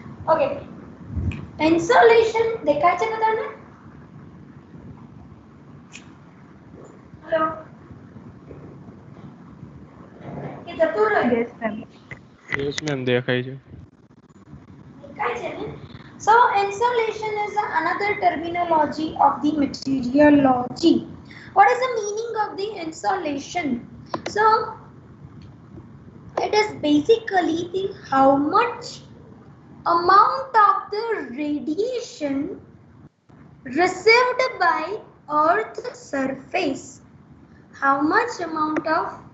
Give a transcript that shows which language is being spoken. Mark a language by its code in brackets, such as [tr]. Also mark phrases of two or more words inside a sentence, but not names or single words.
[gu] ઓકે ઇન્સોલેશન દેખાય છે બધાને? હેલો કે જતું રહ્યું? [en] Yes, ma'am. Yes, ma'am. [gu] દેખાય છે. દેખાય છે ને? [en] So insolation is another terminology of the meteorology. What is the meaning of the insolation? So it is basically the how much amount of the radiation received by Earth's surface. How much amount of